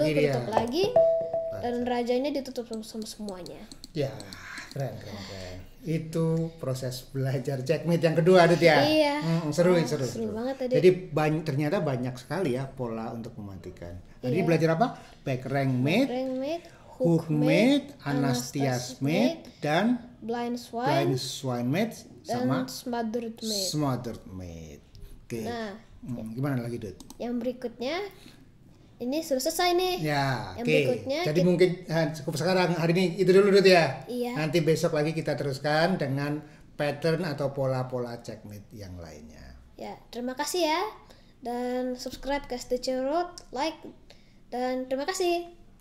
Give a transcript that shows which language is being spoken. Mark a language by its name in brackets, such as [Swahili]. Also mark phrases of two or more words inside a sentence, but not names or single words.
[Indonesian] lagi dia. ketutup lagi, dan rajanya ditutup sama semuanya. Ya, keren. Itu proses belajar checkmate yang kedua, Adit ya. Iya. Seru. Seru banget tadi. Jadi ternyata banyak sekali ya pola untuk mematikan. Tadi belajar apa? [English] Back rank mate, Rank mate, hook mate, Anastasis mate, dan blind blind swine, swine mate [Indonesian] dan sama [English] smothered mate. smothered mate. [Indonesian] Oke. Nah, Gimana lagi, Dut? yang berikutnya ini sudah selesai nih. Ya, Yang oke. berikutnya Jadi mungkin cukup sekarang hari ini itu dulu, Dut ya. Iya. Nanti besok lagi kita teruskan dengan pattern atau pola-pola checkmate yang lainnya. Ya, terima kasih ya. Dan subscribe ke STC Road, like, dan terima kasih.